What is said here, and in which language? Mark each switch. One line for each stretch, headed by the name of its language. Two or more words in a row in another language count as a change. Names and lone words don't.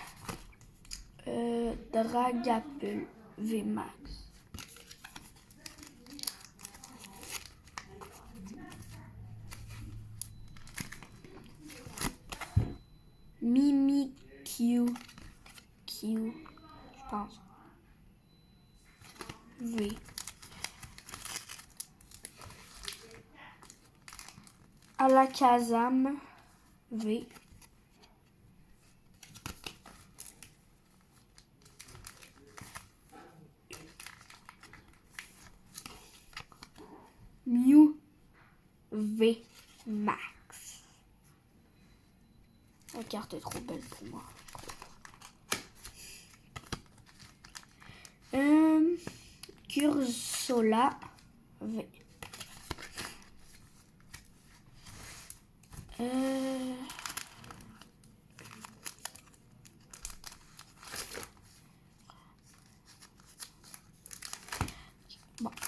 French: Dragapult VMAX. Mimikyu, je pense. V. Alakazam V. Mew V Max. La carte est trop belle pour moi. Cursola V. Bon.